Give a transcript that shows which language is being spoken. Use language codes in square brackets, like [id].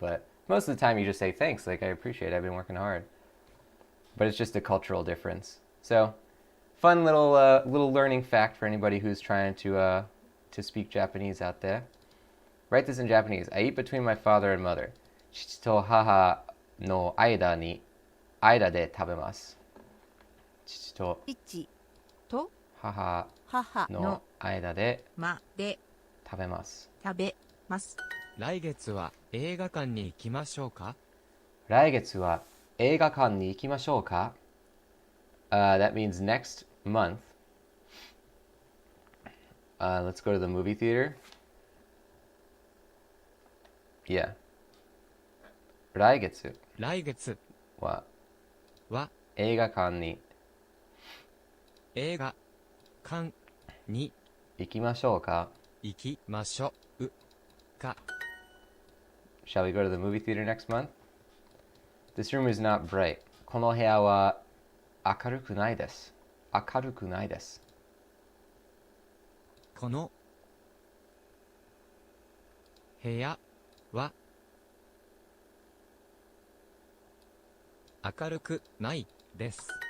[en] But most of the time you just say thanks, like I appreciate it, I've been working hard. But it's just a cultural difference. So fun little learning fact for anybody who's trying to speak Japanese out there. Write this in Japanese. I eat between my father and mother. [ja] 父と母の間で食べます。父と父と母の母の間でまで食べます。食べます。来月は映画館に行きましょうか。来月は映画館に行きましょうか。 [en] That means next month. Let's go to the movie theater. [ja] Yeah. 来月は映画館に映画館に行きましょうか。行きましょうか。 [en] Shall we go to the movie theater next month? This room is not bright. [ja] この部屋は明るくないです。明るくないです。この部屋は明るくないです。